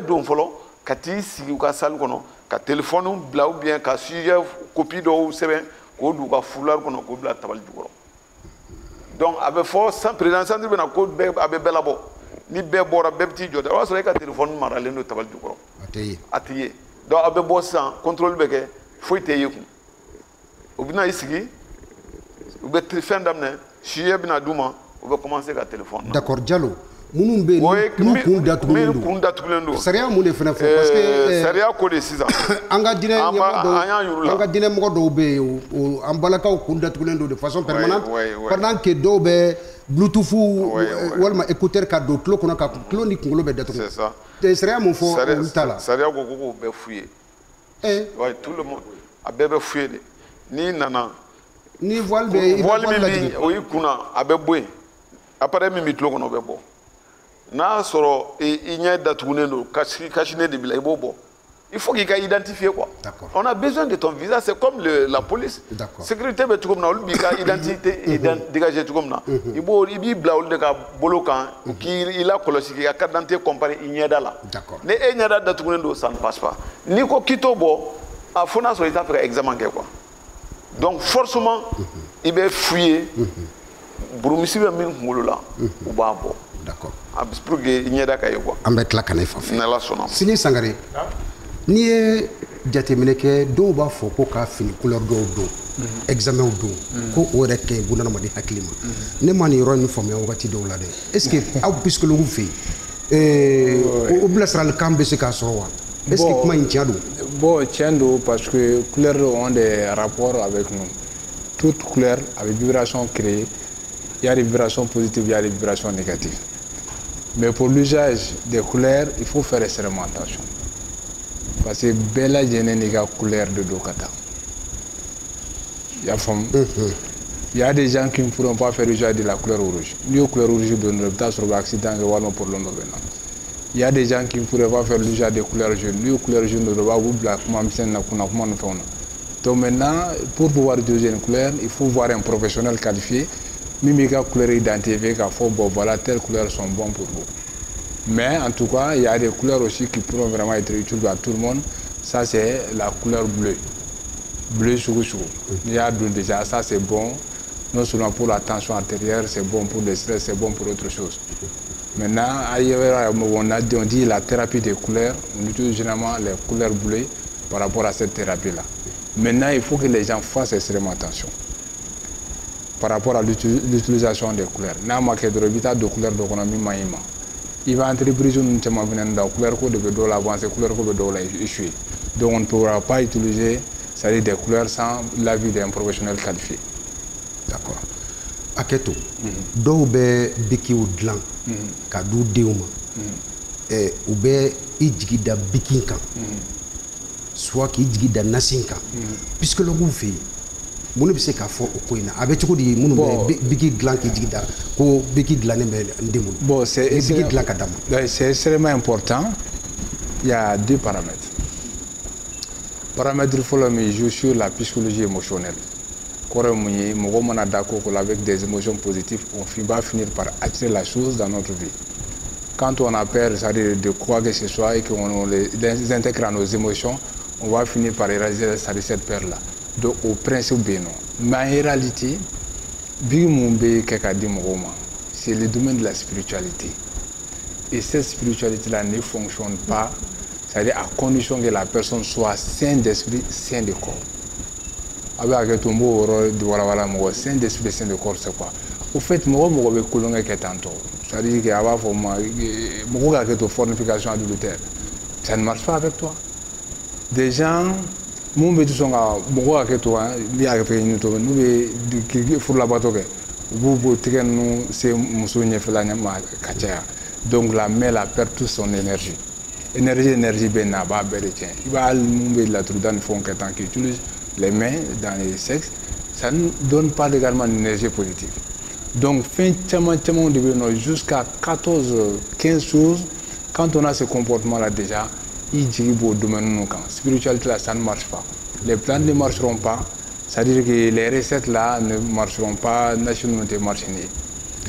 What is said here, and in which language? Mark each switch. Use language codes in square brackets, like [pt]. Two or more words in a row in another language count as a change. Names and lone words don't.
[bm] don fɔlɔ ka t'i sigi u ka salle kɔnɔ ka téléphone bila [fr] ou bien [bm] ka [fr] sujet copie [bm] dɔw sɛbɛn k'o don u ka foulard kɔnɔ k'o bila tabali jukɔrɔ donc a bɛ fɔ [fr] président centre [bm] bɛna ko bɛɛ a bɛ bɛɛ labɔ ni bɛɛ bɔra bɛɛ bɛ t'i jɔ o b'a sɔrɔ e ka téléphone maralen don tabali jukɔrɔ a tɛ ye donc a bɛ bɔ sisan contrôle bɛ kɛ foyi tɛ ye kun u bɛna i sigi u bɛ fɛn daminɛ sujet bɛna d'u ma u bɛ commencer ka téléphone. [fr] D'accord Diallo. [bm] Minnu bɛ yen n'u kun datugulen don sariya mun de fana fɔ parce que sariya ko de sisan an ka diinɛ mɔgɔ dɔw bɛ yen an balakaw kun datugulen don [fr] de façon permanente pendant que [bm] dɔw bɛ bluetooth walima écouteur ka don tulo kɔnɔ ka tulo ni kunkolo bɛ datugu sariya mun fɔ olu ta la. sariya ko k'o bɛɛ f'u ye [fr] ouais tout le monde [bm] a bɛɛ bɛ f'u ye de n'i nana ni voile bɛ min o y'i kunna a bɛ bɔ yen appareil min bɛ tulo kɔnɔ o bɛ bɔ. N'a sɔrɔ i ɲɛ datugulen don cache-nez de bila i b'o bɔ [fr] il faut qu'il [bm] ka [fr] identifier quoi. On a besoin de ton visage c'est comme la police. [bm] Sécurité bɛ cogo min na olu b'i ka [fr] identité dégager [bm] cogo min na i b'i bila olu de ka bolo kan k'i lakɔlɔsi k'i ka [fr] carte d'identité comparer [bm] i ɲɛda la ni e ɲɛda datugulen don [fr] ça ne passe pas [bm] n'i ko k'i t'o bɔ a fo n'a sɔrɔ i t'a fɛ ka examen kɛ [fr] quoi donc forcément [bm] i bɛ fouiller burumisi bɛ min kunkolo la u b'a bɔ. [fr] D'accord. Pour que il n'y ait pas de quoi. [bm] An bɛ tila ka ne fa fɛ. Sini Sangare n'i ye jateminɛ kɛ dɔw b'a fɔ ko ka fini couleur dɔw don examen don ko o yɛrɛ kɛ bunadamaden hakili ma ne ma nin yɔrɔ in faamuya wagati dɔw la dɛ [fr] est ce que [bm] aw psychologue fɛ yen o bilasirali kan bɛ se k'a sɔrɔ wa [fr] est ce que [bm] kuma in tiɲɛ don [fr] bon [bm] tiɲɛ don [fr] parce que couleurs ont des rapports avec nous toute couleur avec vibration créée il y a des vibrations positives il y a des vibrations négatives mais pour l'usage des couleurs il faut faire extrêmement attention parce que [bm] bɛɛ lajɛlen n'i ka couleur de don ka taa i y'a faamu [fr] il y a des gens qui ne pourront pas faire usage de la couleur rouge [bm] n'i y'o [fr] couleur rouge [bm] don dɔrɔn i bɛ taa sɔrɔ u bɛ accident kɛ walima problème dɔ bɛ na [fr] il y a des gens qui ne pourraient pas faire l'usage des couleurs jaunes [bm] n'i y'o [fr] couleur jaune [bm] dɔrɔn u b'a b'u bila kuma misɛnnin na kunna kuma ni fɛnw na [fr] donc maintenant pour pouvoir utiliser une couleur il faut voir un professionnel qualifié [bm] min b'i ka [fr] couleur identifier k'a fɔ bon voilà telles couleurs sont bonnes pour vous mais en tout cas il y a des couleurs aussi qui pourront vraiment être utiles à tout le monde ça c'est la couleur bleue bleu [bm] sugu sugu n'i y'a don [fr] déjà ça c'est bon non seulement pour la tension artérielle c'est bon pour le stress c'est bon pour autre chose maintenant ailleurs on dit la thérapie des couleurs on utilise généralement les couleurs bleues par rapport à cette thérapie là maintenant il faut que les gens fassent extrêmement attention par rapport à l'utilisation des couleurs [bm] n'a ma kɛ dɔrɔn i bɛ taa don couleur dɔ kɔnɔ min man ɲi ma i bɛ entreprise ninnu caman fana da couleur ko de bɛ dɔw la avancer couleur ko bɛ dɔw la échouer [fr] donc on ne pourra pas utiliser c'est-à-dire des couleurs sans l'avis d'un professionnel qualifié. D'accord. [bm] Hakɛto dɔw bɛ bikiw dilan ka d'u denw ma u bɛ i jigi da biki kan soit k'i jigi da nasi kan psychologuw fɛ yen mun bɛ se k'a fɔ o ko in na a bɛ cogo di minnu bɛ biki dilan k'i jigi da ko biki dilannen bɛ n den bolo [fr] bon c'est [bm] biki dilan ka d'a ma [fr] c'est extrêmement important il y a deux paramètres paramètre fɔlɔ min joue sur la psychologie émotionnelle [bm] kɔrɔ mun ye mɔgɔ mana da ko ko la [fr] avec des émotions positives on va finir par attirer la chose dans notre vie quand on a peur c'est-à-dire de quoi que ce soit et qu'on les intègre à nos émotions on va finir par éradiquer cette peur là donc au principe [bm] bɛ yen nɔ [fr] mais en réalité [bm] bi mun bɛ kɛ ka di mɔgɔw ma [fr] c'est le domaine de la spiritualité et cette spiritualité là ne fonctionne pas c'est-à-dire à condition que la personne soit saine d'esprit saine de corps [bm] a bɛ hakɛ to n b'o yɔrɔ de walawala mɔgɔ [fr] sain d'esprit sain de corps c'est quoi au fait [bm] mɔgɔ bɛ kulonkɛ kɛ tantɔ [fr] c'est-à-dire que [bm] a b'a fɔ ma mɔgɔ ka hakɛ to [fr] fornication adultère ça ne marche pas avec toi des gens [bm] mun bɛ sɔn ka mɔgɔ ka hakɛ to n'i y'a fɛ ɲini to n'u bɛ furulabato kɛ u b'u b'o tigɛ ninnu se muso ɲɛfɛla ma ka caya [fr] donc la mère la perd toute son énergie énergie [bm] bɛ na a b'a bɛɛ de tiɲɛ i b'a hali mun bɛ laturuda ni fɛnw kɛ tan [fr] qui utilise les mains dans les sexes, ça ne donne pas également une énergie positive. Donc, fin tellement de jusqu'à 14-15 choses, quand on a ce comportement-là déjà, il dit au domaine de spiritualité là, ça ne marche pas. Les plans ne marcheront pas, c'est-à-dire que les recettes là ne marcheront pas, la nationalité ne marchera pas.